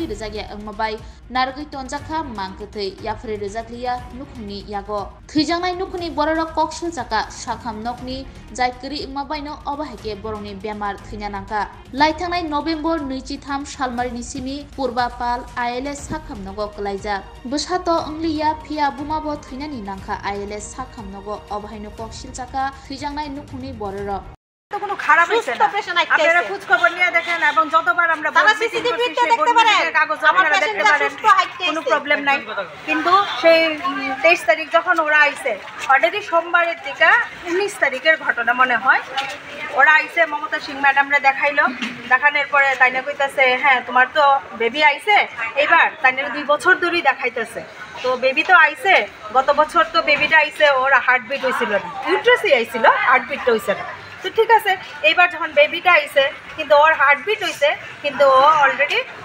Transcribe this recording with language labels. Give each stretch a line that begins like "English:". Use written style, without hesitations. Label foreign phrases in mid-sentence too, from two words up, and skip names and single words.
Kok Borok: रिजागे अंगमाबाय नारगै तनजाखा मांकथै याफरे रिजागलिया नुखुनि यागो थैजानाय नुखुनि बररक कक सिलचाका साखामनकनि जायकरि अंमाबायनो अबहायके बरंनि बेमार थैना नांखा लाइथांनाय नभेम्बर 23 सालमारिनि सिमी पुरबापाल आईएलएस साखामनगो कलाइजा बसातो अंलिया फिया बुमाबो थैनानि नांखा आईएलएस साखामनगो अबहायनो कक सिलचाका थैजानाय नुखुनि बररक
Bangla: তো কোনো খারাপ হইছে না আপনারা খোঁজ খবর নিয়ে দেখেন এবং যতবার আমরা সিসিটিভিতে দেখতে পারেন কাগজ আপনারা দেখতে পারেন কোনো প্রবলেম নাই কিন্তু সেই 23 তারিখ যখন ওরা আইছে অলরেডি সোমবারের দিকে 19 তারিখের ঘটনা মনে হয় ওরা আইছে মমতা সিং ম্যাডামরে দেখাইলো দেখানোর পরে তাইনা কইতাছে হ্যাঁ তোমার তো বেবি আইছে এবার তাইনা 2 বছর ধরেই দেখাইতেছে তো বেবি তো আইছে গত বছর তো বেবিটা আইছে ওর হার্টবিট হইছিল না ইউট্রাসই আইছিল হার্টবিটটা হইছে না তো ঠিক আছে এইবার যখন বেবিটা আইছে কিন্তু ওর হার্টবিট হইছে কিন্তু ও অলরেডি